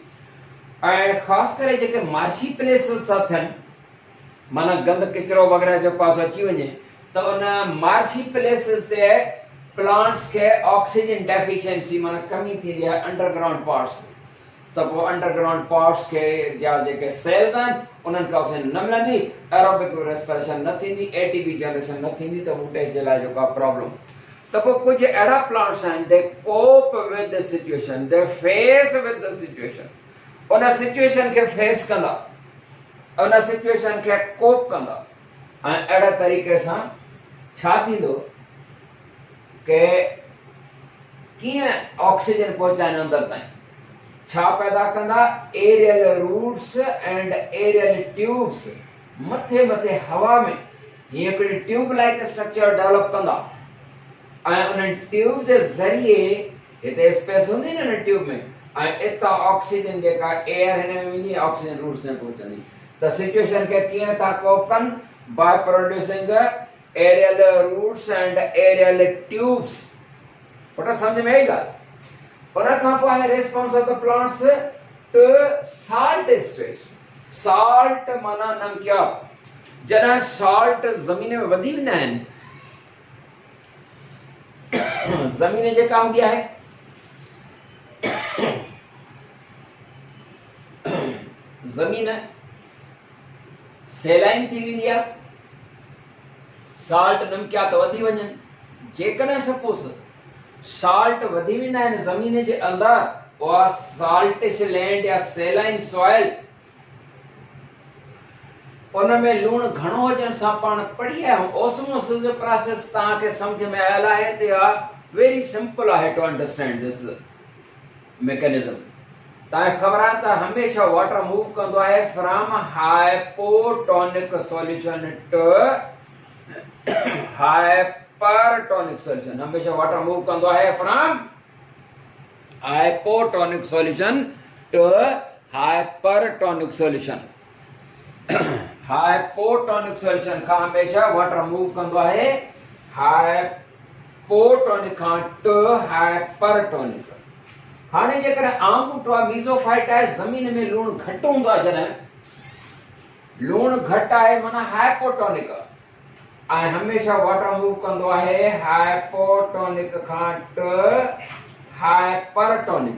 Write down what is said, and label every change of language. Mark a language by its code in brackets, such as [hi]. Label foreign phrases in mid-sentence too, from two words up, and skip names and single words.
[sd] ऐं ख़ासि करे जेके [en] marshy places [sd] था थियनि, माना गंद किचिरो वग़ैरह जेको आहे अची वञे त उन [en] marshy places [sd] ते प्लांट्स खे [en] oxygen deficiency [sd] माना कमी थींदी आहे [en] underground parts [sd] में। त पोइ [en] underground parts [sd] खे जा जेके सेल्स आहिनि उन्हनि खे ऑक्सीजन न मिलंदी, [en] aerobic respiration [sd] न थींदी, [en] ATP generation [sd] न थींदी, त ॿूटे जे लाइ जेको आहे प्रॉब्लम। त पोइ कुझु अहिड़ा प्लांट्स आहिनि [en] they cope with the situation, they face with the situation, [sd] उन सिचुएशन खे फेस कंदा, उन सिचुएशन खे कोप कंदा। ऐं अहिड़े तरीक़े सां छा थींदो कि कीअं ऑक्सीजन पहुचाइनि अंदर ताईं, छा पैदा कंदा, [en] aerial roots and aerial tubes, [sd] मथे मथे हवा में हीअं हिकिड़ी [en] tube like structure develop [sd] कंदा ऐं उन ट्यूब जे ज़रिए हिते स्पेस हूंदी न ट्यूब में ऐं इतां ऑक्सीजन जेका एयर हिन में वेंदी ऑक्सीजन रूट्स में पहुचंदी। त सिचुएशन खे कीअं था कोप कनि, [en] by producing aerial roots and aerial tubes. [sd] पुट सम्झ में आई ॻाल्हि? उन खां पोइ आहे [en] response of the plants to salt stress. [sd] साल्ट माना नमकियात, जॾहिं साल्ट ज़मीन में वधी वेंदा आहिनि, ज़मीन जेका हूंदी आहे ज़मीन सेलाइन थी वेंदी आहे, साल्ट नमकियात वधी वञनि। जेकॾहिं सपोज साल्ट वधी वेंदा आहिनि ज़मीन जे अंदरि, उहा [en] saltish land [sd] या [en] saline soil, [sd] उन में लूण घणो हुजण सां पाण पढ़ी आया आहियूं ऑस्मोसिस जो प्रोसेस तव्हांखे सम्झ में आयल आहे त [en] very simple [sd] आहे [en] to understand this mechanism. [sd] तव्हांखे ख़बर आहे त हमेशह [en] water move [sd] कंदो आहे [en] from hypotonic solution to hypertonic solution. [sd] हमेशा [en] water move [sd] कंदो आहे [en] from hypotonic solution to hypertonic solution. hypotonic solution [sd] खां हमेशा [en] water move [sd] कंदो आहे हाइपोटोनिक खां [en] to hypertonic. [sd] हाणे जेकॾहिं आम ॿूटो आहे मीज़ोफाइट आहे, ज़मीन में लूण घटि हूंदो आहे, जॾहिं लूण घटि आहे माना हाइपोटोनिक ऐं हमेशा [en] water move [sd] कंदो आहे हाइपोटोनिक खां [en] to hypertonic.